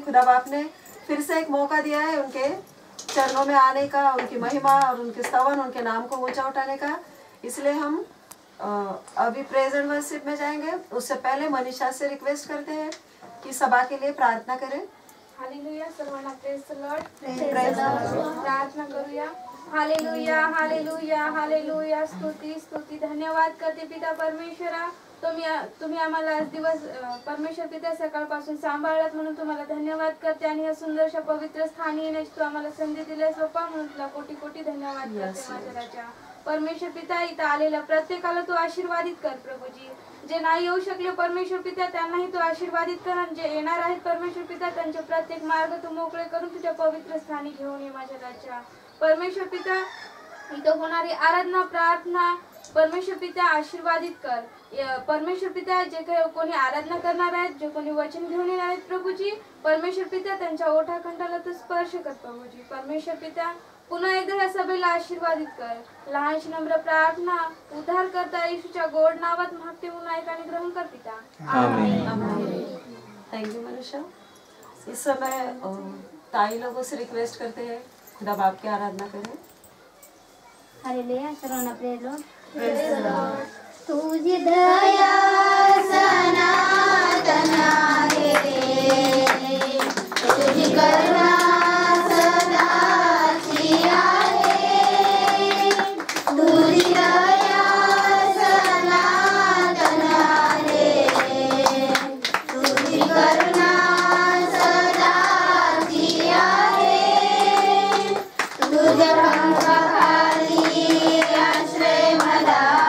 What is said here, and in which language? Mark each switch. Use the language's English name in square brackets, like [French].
[Hindi] खुदा बाप ने फिर से एक मौका दिया है उनके चरणों में आने का, उनकी महिमा और उनके स्तवन, उनके नाम को ऊंचा उठाने का। इसलिए हम अभी प्रेज एंड वर्शिप में जाएंगे। उससे पहले मनीषा से रिक्वेस्ट करते हैं कि सभा के लिए प्रार्थना करें। [Marathi] हालेलुया, सर्वांना [English] praise the lord, [Marathi] प्रार्थना करूया। हालेलुया हालेलुया हालेलुया, स्तुती स्तुती धन्यवाद करते पिता परमेश्वरा, तुम्ही आम्हाला आज दिवस परमेश्वर पिता सकाळपासून सांभाळलात म्हणून तुम्हाला धन्यवाद करते आणि या सुंदरशा पवित्र स्थानी येण्याची तू आम्हाला संधी दिलीस बाप्पा, म्हणून तुला कोटी कोटी धन्यवाद करते माझ्या राजा परमेश्वर पिता। इथं आलेल्या प्रत्येकाला तू आशीर्वादित कर प्रभूजी, जे नाही येऊ शकले परमेश्वर पिता त्यांनाही तू आशीर्वादित कर, आणि जे येणार आहेत परमेश्वर पिता त्यांचे प्रत्येक मार्ग तू मोकळे करून तुझ्या पवित्र स्थानी घेऊन ये माझ्या राजा परमेश्वर पिता। इथं होणारी आराधना प्रार्थना परमेश्वर पिता आशीर्वादित कर परमेश्वर पिता। जे काही कोणी आराधना करणार आहेत, जे कोणी वचन घेऊन येणार आहेत प्रभूजी परमेश्वर पिता, त्यांच्या ओठाखंडाला तू स्पर्श कर प्रभूजी परमेश्वर पिता। पुन्हा एकदा या सभेला आशीर्वादित कर। लहानशी नम्र प्रार्थना उद्धार करता येशूच्या गोड नावात मागते म्हणून ऐक आणि ग्रहण कर पिता, आमीन। [English] Thank you Manisha. [Hindi] इस समय ताई लोगों से रिक्वेस्ट करते हैं खुदा बाप की आराधना करें। [Marathi] हालेलुया, सर्वांना [English] Praise lord, praise the lord. [Marathi] तुझी दया सनातन आहे, तुझी करुणा सदाची आहे, तुझी दया सनातन आहे, तुझी करुणा सदाची आहे, तुझ्या पंखाखाली आश्रय मला,